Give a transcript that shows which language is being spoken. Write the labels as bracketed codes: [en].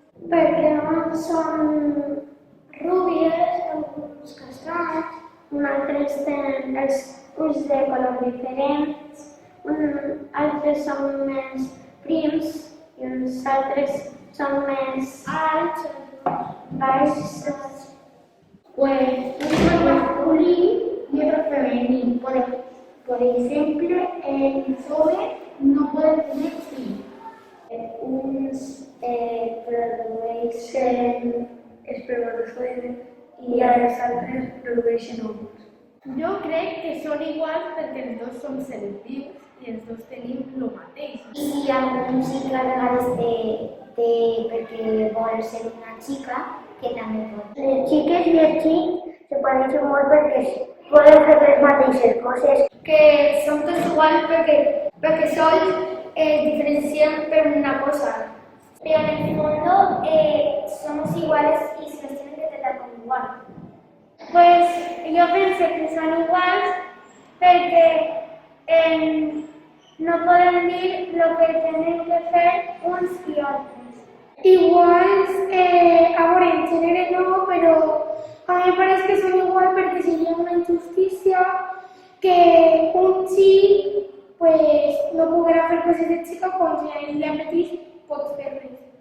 [ca] Perquè uns són rúbies, uns castanys, altres tenen els ulls de color diferents, altres són més prims i uns altres [es] son más altos, [ca] baixos. [es] Pues uno masculino y otro femenino. Por ejemplo, el joven no puede tener hijos. [ca] Uns produeixen espermatozoides i els altres produeixen òvuls. Jo crec que són iguals perquè els dos som seres vius i els dos tenim el mateix. I alguns sí que a vegades perquè vol ser una xica, que també pot. Les xiques i els xics se pareixen molt perquè poden fer les mateixes coses. Que són tots iguals perquè sols diferencien per una cosa. [es] Pero en el fondo somos iguales y se nos tienen que tratar como igual. Pues yo pensé que [ca] son iguals perquè no poden dir el que tenen que fer uns i altres. Iguals, a veure, en gènere no, però a mi em pareix que són igual perquè seria una injustícia que un xic pues, no poguera fer coses de xica quan ja ell mateix pot fer-les.